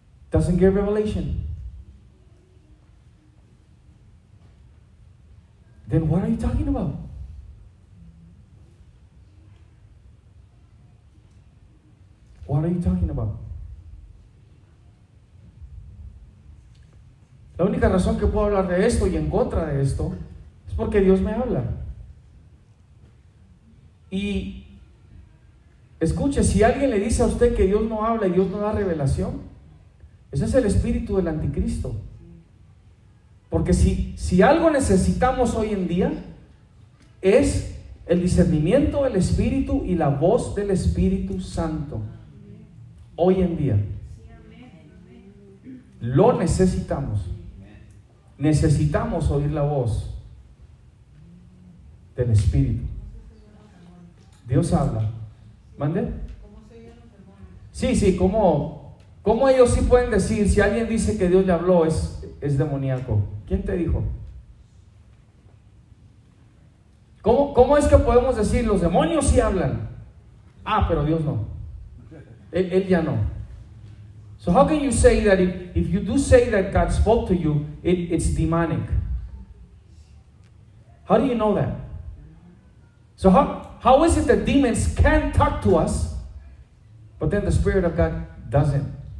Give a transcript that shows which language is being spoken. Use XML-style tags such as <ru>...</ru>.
<en>Doesn't give revelation. Then what are you talking about? What are you talking about?</en> <es>La única razón que puedo hablar de esto y en contra de esto es porque Dios me habla. Y escuche, si alguien le dice a usted que Dios no habla y Dios no da revelación, ese es el espíritu del anticristo. Porque si algo necesitamos hoy en día es el discernimiento del Espíritu y la voz del Espíritu Santo. Hoy en día lo necesitamos. Necesitamos oír la voz del Espíritu. Dios habla. ¿Mande? Sí, ¿cómo ellos sí pueden decir? Si alguien dice que Dios le habló, es demoníaco. ¿Quién te dijo? ¿Cómo es que podemos decir los demonios sí hablan? Pero Dios no. Él ya no.</es> <en>So how can you say that if you do say that God spoke to you, it's demonic? How do you know that? So how is it that demons can talk to us, but then the Spirit of God doesn't?</en>